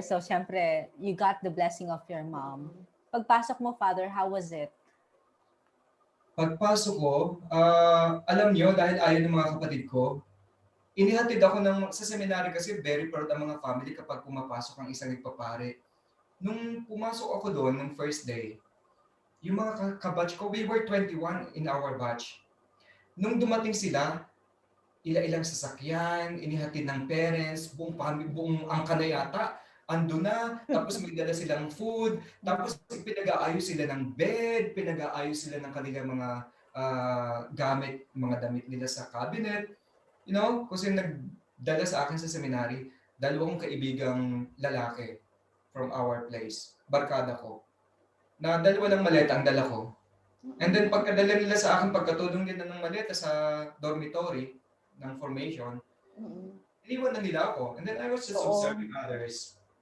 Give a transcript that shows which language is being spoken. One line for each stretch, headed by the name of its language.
English: So,
Filipino: syempre,
English: you got the blessing of your mom.
Filipino: Pagpasok mo,
English: Father, how was it?
Filipino: Pagpasok ko, alam nyo, dahil ayaw ng mga kapatid ko, inihatid ako sa seminary kasi very proud ang mga family kapag pumapasok ang isang nagpapare. Nung pumasok ako doon, nung first day, yung mga kabatch ko,
English: we were 21 in our batch.
Filipino: Nung dumating sila, ila-ilang sasakyan, inihatid ng parents, buong family, buong angka na yata, ando na, tapos may dala silang food, tapos pinag-aayos sila ng bed, pinag-aayos sila ng kanilang mga gamit, mga damit nila sa cabinet. You know, kasi nagdala sa akin sa seminary, dalawang kaibigang lalaki from our place, barkada ko, na dalawa lang maleta ang dala ko. And then pagkadala nila sa akin, pagkatulong nila ng maleta sa dormitory ng formation, iniwan na nila ako.
English: And then I was just observing others.